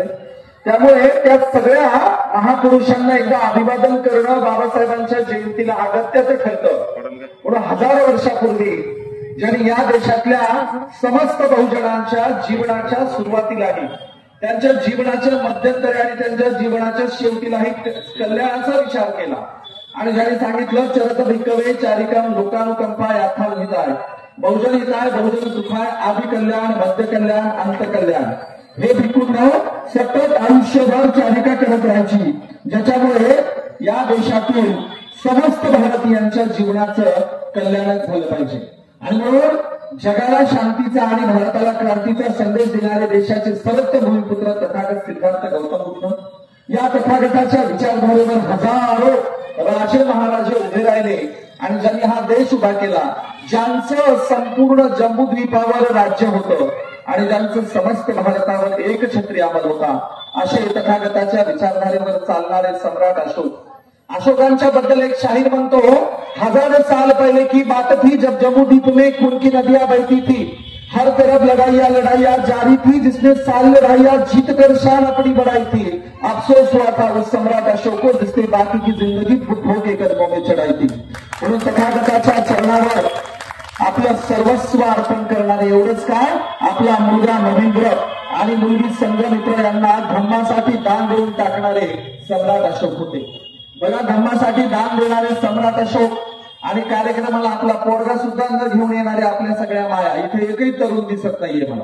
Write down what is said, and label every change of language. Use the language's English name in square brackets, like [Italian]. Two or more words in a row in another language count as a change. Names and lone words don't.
[Marathi] त्यामुळे त्या सगळ्या महापुरुषांना एकदा अभिवादन करणं बाबासाहेबांच्या जयंतीला अगत्याचं ठरतं। म्हणून हजारो वर्षापूर्वी ज्यांनी या देशातल्या समस्त बहुजनांच्या जीवनाच्या सुरुवातीलाही, त्यांच्या जीवनाच्या मध्यंतरी आणि त्यांच्या जीवनाच्या शेवटीलाही कल्याणाचा विचार केला आणि ज्यांनी सांगितलं [Pali] चरत भिक्कवे चारिकाम लोकानुकंपा याथा हिताय, बहुजन हिताय बहुजन सुखाय, आदि कल्याण मध्य कल्याण अंत कल्याण, [Marathi] हे भिक्खूंनो सतत आयुष्यभर चारिका करत राहायची, ज्याच्यामुळे या देशातील समस्त भारतीयांच्या जीवनाचं कल्याण झालं पाहिजे। आणि म्हणून जगाला शांतीचा आणि भारताला क्रांतीचा संदेश देणारे देशाचे सर्वोत्तम भूमिपुत्र तथागत सिद्धार्थ गौतम बुद्ध, या तथागताच्या विचारधारेवर हजारो राजे महाराजे उभे राहिले आणि ज्यांनी हा देश उभा केला, ज्यांचं संपूर्ण जम्बूद्वीपावर राज्य होतं आणि ज्यांचं समस्त भारतावर एकछत्री अंमल होता, असे तथागताच्या विचारधारेवर चालणारे सम्राट अशोकांच्या बद्दल एक शाहीर म्हणतो, [Hindi] हजार साल पहले की बात थी जब जम्बूद्वीप में खून की नदियां बहती थी, हर तरफ लड़ाइयां जारी थी, जिसने साल लड़ाइयां जीत कर शान अपनी बढ़ाई थी, अफसोस हुआ था उस सम्राट अशोक को जिसने बाकी की जिंदगी बुद्धों के कदमों में चढ़ाई थी। [Marathi] म्हणून तथागताच्या चरणावर आपलं सर्वस्व अर्पण करणारे, एवढंच काय, आपला मुलगा नरेंद्र आणि मुलगी संघमित्र यांना धम्मासाठी दान देऊन टाकणारे सम्राट अशोक होते। बघा, धम्मासाठी दान देणारे सम्राट अशोक आणि कार्यक्रमाला आपला पोरगा सुद्धा न घेऊन येणारे आपल्या सगळ्या माया, इथे एकही तरुण दिसत नाहीये मला।